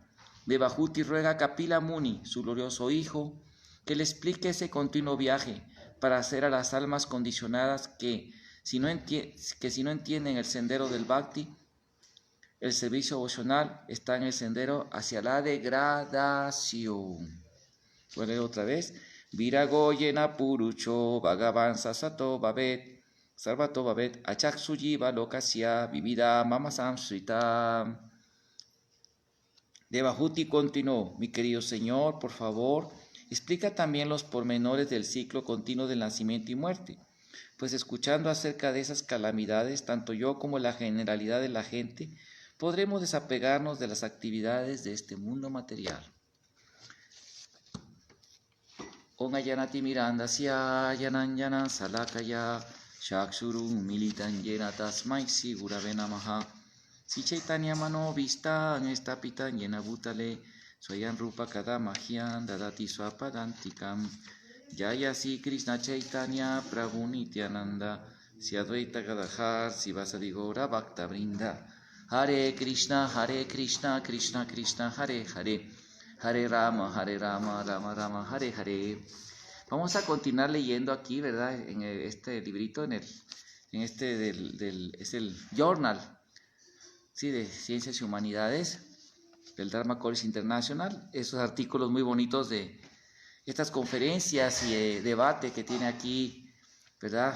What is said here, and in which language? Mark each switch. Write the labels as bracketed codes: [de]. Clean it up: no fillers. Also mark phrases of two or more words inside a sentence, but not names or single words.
[es] Devahuti ruega a Kapila Muni, su glorioso hijo, que le explique ese continuo viaje para hacer a las almas condicionadas que si no entienden el sendero del Bhakti, el servicio devocional está en el sendero hacia la degradación. Voy a leer otra vez. [sa] Virago yena purucho Bhagavan sasato babet sarvato babet achaksuyiva lokasya vivida mama samsrita. [es] Devahuti continuó: Mi querido Señor, por favor, explica también los pormenores del ciclo continuo del nacimiento y muerte, pues escuchando acerca de esas calamidades, tanto yo como la generalidad de la gente podremos desapegarnos de las actividades de este mundo material. [sa] Om Ayanati Miranda Sya Yananjana Salakaya Shakshuru Militan Yena Tasmai Sigurave Namaha Si Chaitanya Mano Vista Estapitan Yena Bhutale Swayan Rupa Kadamahyan Dadati Swapadantikam Jaya Si Krishna Chaitanya Prabhu Nityananda Si Advaita Gadadhar Si Vasadi Gaura Bhakta Vrinda Hare Krishna Krishna Krishna Hare Hare Hare Rama, Rama Rama, Hare Hare. [es] Vamos a continuar leyendo aquí, ¿verdad? En este librito, es el journal, ¿sí? De Ciencias y Humanidades del Dharma College International. Esos artículos muy bonitos de estas conferencias y debate que tiene aquí, ¿verdad?